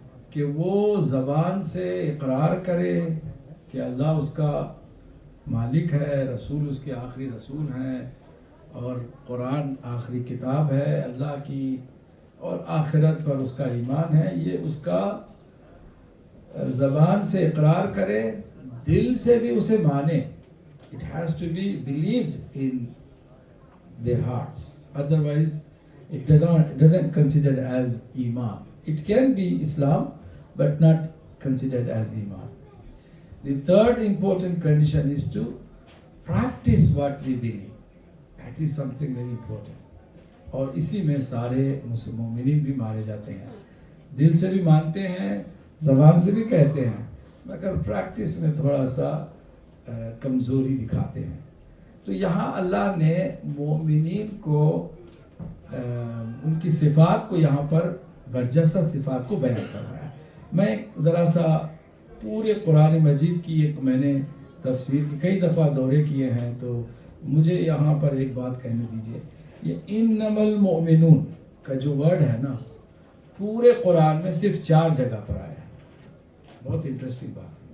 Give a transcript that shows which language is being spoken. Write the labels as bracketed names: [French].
[Urdu] کہ وہ زبان سے اقرار کرے کہ اللہ اس کا مالک ہے، رسول اس کے آخری رسول ہیں، اور قرآن آخری کتاب ہے اللہ کی، اور آخرت پر اس کا ایمان ہے۔ یہ اس کا زبان سے اقرار کرے، دل سے بھی اسے مانے۔ [English] It has to be believed in their hearts. Otherwise, it doesn't considered as Iman. It can be Islam, but not considered as Iman. The third important condition is to practice what we believe. That is something very important. [Urdu] اور اسی میں سارے مومنین بھی مارے جاتے ہیں، دل سے بھی مانتے ہیں، زبان سے بھی کہتے ہیں، مگر پریکٹس میں تھوڑا سا کمزوری دکھاتے ہیں۔ تو یہاں اللہ نے مومنین کو ان کی صفات کو یہاں پر برجستہ صفات کو بیان کروایا۔ میں ذرا سا پورے قرآن مجید کی میں نے تفسیر کی کئی دفعہ دورے کیے ہیں، تو مجھے یہاں پر ایک بات کہنے دیجئے۔ یہ انما المؤمنون کا جو ورڈ ہے نا، پورے قرآن میں صرف 4 جگہ پر آیا ہے۔ بہت انٹرسٹنگ بات۔